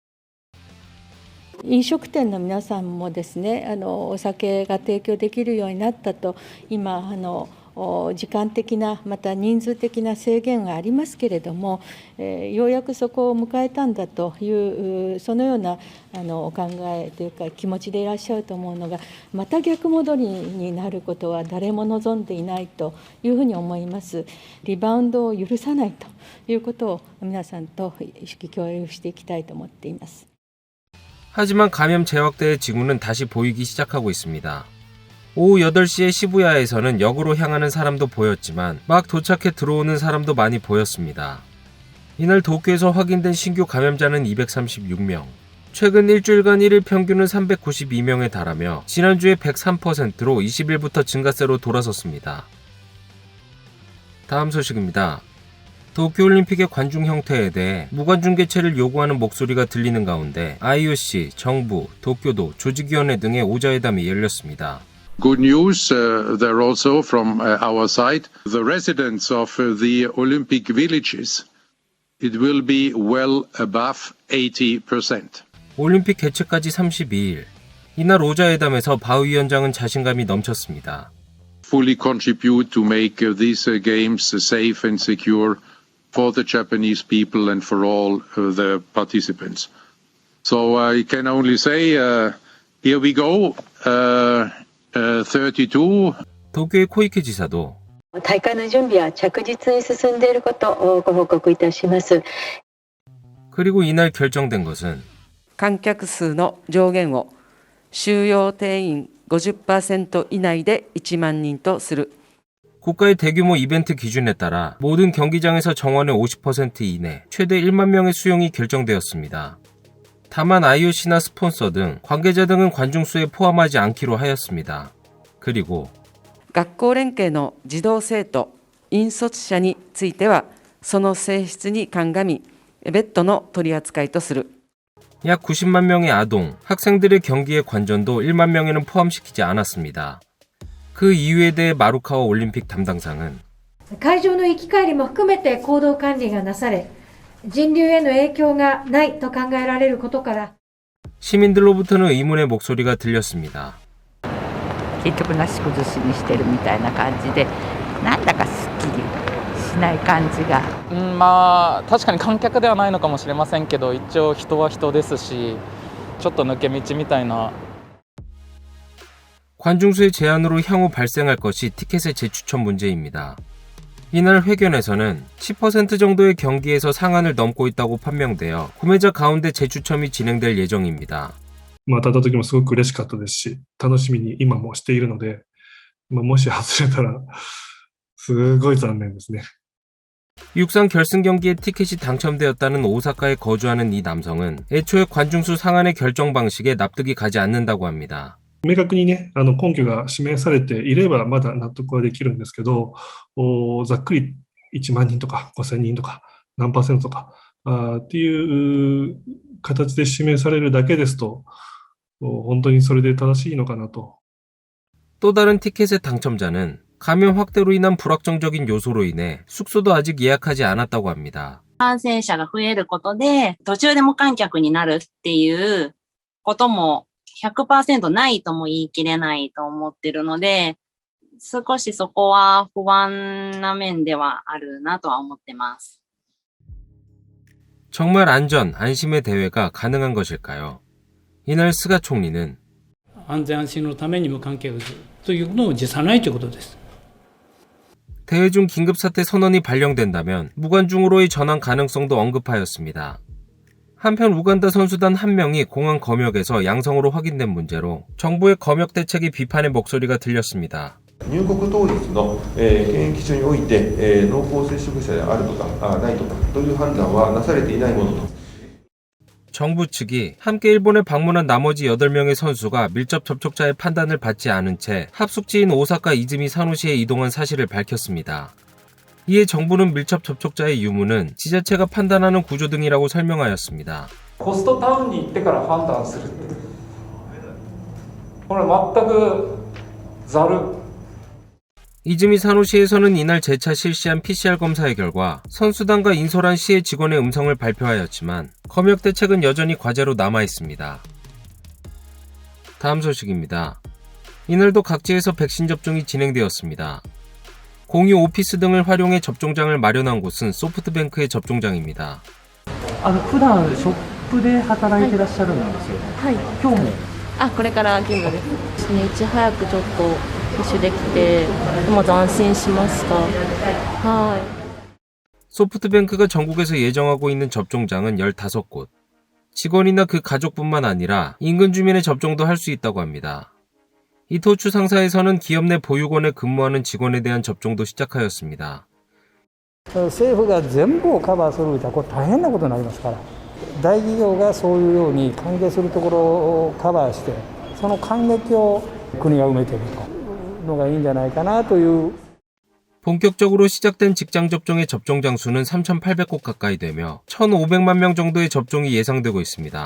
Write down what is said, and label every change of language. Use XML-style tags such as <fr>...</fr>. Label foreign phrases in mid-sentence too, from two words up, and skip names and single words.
<ja>飲食店の皆さんもですね、お酒が提供できるようになったと、今時間的なまた人数的な制限がありますけれども、ようやくそこを迎えたんだというそのようなお考えというか気持ちでいらっしゃると思うのが、また逆戻りになることは誰も望んでいないというふうに思います。リバウンドを許さないということを皆さんと意識共有していきたいと思っています。</ja> <ko>하지만 감염 재확대의 징후는 다시 보이기 시작하고 있습니다. 오후 8시에 시부야에서는 역으로 향하는 사람도 보였지만 막 도착해 들어오는 사람도 많이 보였습니다. 이날 도쿄에서 확인된 신규 감염자는 236명. 최근 일주일간 1일 평균은 392명에 달하며 지난주에 103%로 20일부터 증가세로 돌아섰습니다. 다음 소식입니다. 도쿄올림픽의 관중 형태에 대해 무관중 개최를 요구하는 목소리가 들리는 가운데 IOC, 정부, 도쿄도, 조직위원회 등의 오자회담이 열렸습니다.</ko> <en>Good news there also from our side. The residents of the Olympic villages, it will be well above 80%.</en> <ko>올림픽 개최까지 32일. 이날 오자회담에서 바 위원장은 자신감이 넘쳤습니다.</ko> <en>Fully contribute to make these games safe and secure for the Japanese people and for all the participants. So I can only say, here we go. 32.</en> <ko>도쿄의 코이케 지사도</ko> <ja>大会の準備は着実に進んでいることをご報告いたします。</ja> <ko>그리고 이날 결정된 것은</ko> <ja>観客数の上限を収容定員 50% 以内で1万人とする。</ja> <ko>국가의 대규모 이벤트 기준에 따라 모든 경기장에서 정원의 50% 이내 최대 1만 명의 수용이 결정되었습니다. 다만 IOC나 스폰서 등 관계자 등은 관중수에 포함하지 않기로 하였습니다. 그리고</ko> <ja>学校連携の児童生徒、引率者についてはその性質に鑑み別途の取り扱いとする。</ja> <ko>약 90만 명의 아동, 학생들의 경기의 관전도 1만 명에는 포함시키지 않았습니다. 그 이유에 대해 마루카와 올림픽 담당상은</ko> <ja>会場の行き帰りも含めて行動管理がなされ、人流への影響がないと考えられることから</ja> <ko>시민들로부터는 의문의 목소리가 들렸습니다.</ko> <ja>結局なし崩しにしてるみたいな感じで、なんだかすっきりしない感じが。まあ確かに観客ではないのかもしれませんけど、一応人は人ですし、ちょっと抜け道みたいな。</ja> <ko>관중수의 제한으로 향후 발생할 것이 티켓의 재추천 문제입니다. 이날 회견에서는 10% 정도의 경기에서 상한을 넘고 있다고 판명되어 구매자 가운데 재추첨이 진행될 예정입니다.</ko> <ja>当たった時もすごく嬉しかったですし、楽しみに今もしているので、もし外れたらすごい残念ですね。</ja> <ko>육상 결승 경기에 티켓이 당첨되었다는 오사카에 거주하는 이 남성은 애초에 관중수 상한의 결정 방식에 납득이 가지 않는다고 합니다.</ko> <ja>明確にね、根拠が示されていればまだ納得はできるんですけど、ざっくり1万人とか5000人とか何%とかっていう形で示されるだけですと、本当にそれで正しいのかなと。</ja> <ko>또 다른 티켓의 당첨자는 감염 확대로 인한 불확정적인 요소로 인해 숙소도 아직 예약하지 않았다고 합니다.</ko> <ja>感染者が増えることで途中で無観客になるっていうことも 100% ないとも言い切れないと思ってるので、少しそこは不安な面ではあるなとは思ってます。</ja> <ko>정말 안전, 안심의 대회가 가능한 것일까요? 이날 스가 총리는</ko> <ja>安全安心のために無観客というのを辞さないということです。</ja> <ko>대회 중 긴급사태 선언이 발령된다면 무관중으로의 전환 가능성도 언급하였습니다. 한편 우간다 선수단 한 명이 공항 검역에서 양성으로 확인된 문제로 정부의 검역 대책의 비판의 목소리가 들렸습니다.</ko> <ja>入国当日の検疫所において濃厚接触者であるとかないとかという判断はなされていないものと。</ja> <ko>정부 측이 함께 일본에 방문한 나머지 8명의 선수가 밀접 접촉자의 판단을 받지 않은 채 합숙지인 오사카 이즈미 사노시에 이동한 사실을 밝혔습니다. 이에 정부는 밀접 접촉자의 유무는 지자체가 판단하는 구조 등이라고 설명하였습니다.</ko> <ja>ホストタウンに行ってから判断する。これ全くざる。</ja> <ko>이즈미 사노시에서는 이날 재차 실시한 PCR 검사의 결과 선수단과 인솔한 시의 직원의 음성을 발표하였지만 검역 대책은 여전히 과제로 남아 있습니다. 다음 소식입니다. 이날도 각지에서 백신 접종이 진행되었습니다. 공유 오피스 등을 활용해 접종장을 마련한 곳은 소프트뱅크의 접종장입니다.</ko> <ja>普段ショップで働いてらっしゃるんですよ。はい。今日もこれから勤務です。いち早くちょっと接種できて、まず安心しました。はい。</ja> <ko>소프트뱅크가 전국에서 예정하고 있는 접종장은 15곳. 직원이나 그 가족뿐만 아니라 인근 주민의 접종도 할 수 있다고 합니다. 이토추 상사에서는 기업 내 보육원에 근무하는 직원에 대한 접종도 시작하였습니다.</ko> <ja>政府が全部をカバーするとこれ大変なことになりますから、大企業がそういうように関係するところをカバーして、その間隙を国が埋めているというのがいいんじゃないかなという。</ja> <ko>본격적으로 시작된 직장 접종의 접종장 수는 3,800곳 가까이 되며 1,500만 명 정도의 접종이 예상되고 있습니다.</ko>